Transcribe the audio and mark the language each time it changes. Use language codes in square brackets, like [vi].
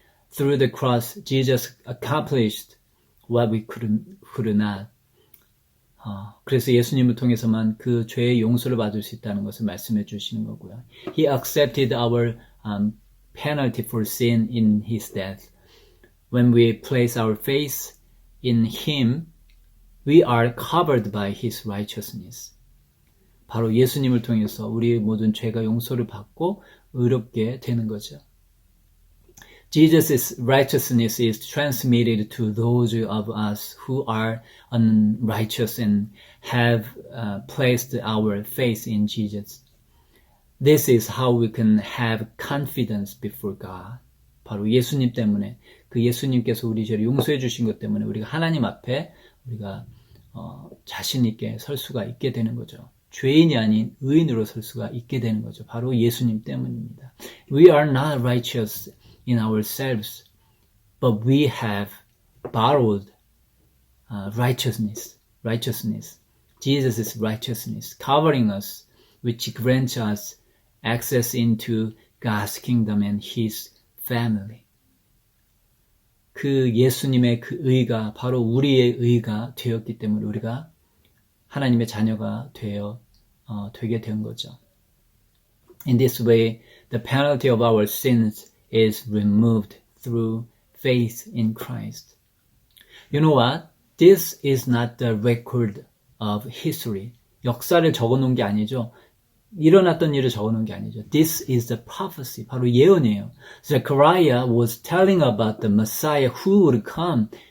[en] Through the cross, Jesus accomplished what we could not. [ko] 그래서 예수님을 통해서만 그 죄의 용서를 받을 수 있다는 것을 말씀해 주시는 거고요. [en] He accepted our penalty for sin in His death. When we place our faith in Him, we are covered by His righteousness. [ko] 바로 예수님을 통해서 우리의 모든 죄가 용서를 받고 의롭게 되는 거죠. [en] Jesus' righteousness is transmitted to those of us who are unrighteous and have placed our faith in Jesus. This is how we can have confidence before God. [ko] 바로 예수님 때문에, 그 예수님께서 우리 죄를 용서해 주신 것 때문에 우리가 하나님 앞에 우리가 자신 있게 설 수가 있게 되는 거죠. 죄인이 아닌 의인으로 설 수가 있게 되는 거죠. 바로 예수님 때문입니다. [en] We are not righteous in ourselves, but we have borrowed righteousness. Jesus' righteousness, covering us, which grants us access into God's kingdom and His family. [ko] 그 예수님의 그 의가 바로 우리의 의가 되었기 때문에 우리가 하나님의 자녀가 되게 된 거죠. [en] In this way, the penalty of our sins is removed through faith in Christ. You know what? This is not the record of history. [ko] 역사를 적어놓은 게 아니죠. 일어났던 일을 적어놓은 게 아니죠. [en] This is the prophecy. [ko] 바로 예언이에요. [en] Zechariah was telling about the Messiah who would come.